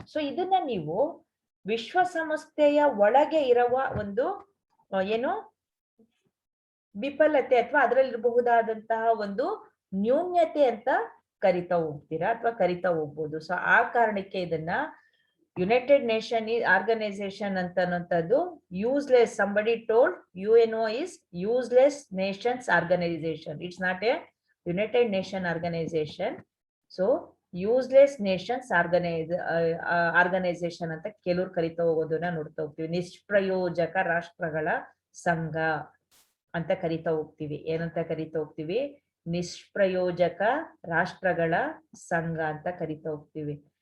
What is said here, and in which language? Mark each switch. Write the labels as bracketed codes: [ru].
[kn] So ಇದನ್ನ ನೀವು ವಿಶ್ವಸಂಸ್ಥೆಯ ಒಳಗೆ ಇರುವ ಒಂದು ಏನು ವಿಫಲತೆ ಅಥವಾ ಅದರಲ್ಲಿರಬಹುದಾದಂತಹ ಒಂದು ನ್ಯೂನ್ಯತೆ ಅಂತ ಕರಿತಾ ಹೋಗ್ತೀರಾ ಅಥವಾ ಕರಿತಾ ಹೋಗ್ಬೋದು. ಸೊ ಆ ಕಾರಣಕ್ಕೆ ಇದನ್ನ United nation organisation ಅಂತನ್ನೋಂಥದ್ದು useless. [en] Somebody told UNO is useless nations organization. It's not a United Nation organization. [kn] So useless Nations organisation ಅಂತ ಕೆಲವ್ರು ಕರಿತಾ ಹೋಗೋದನ್ನ ನೋಡ್ತಾ ಹೋಗ್ತೀವಿ. ನಿಷ್ಪ್ರಯೋಜಕ ರಾಷ್ಟ್ರಗಳ ಸಂಘ ಅಂತ ಕರಿತಾ ಹೋಗ್ತೀವಿ. ಏನಂತ ಕರಿತಾ ಹೋಗ್ತೀವಿ? ನಿಷ್ಪ್ರಯೋಜಕ ರಾಷ್ಟ್ರಗಳ ಸಂಘ ಅಂತ ಕರಿತಾ ಹೋಗ್ತೀವಿ.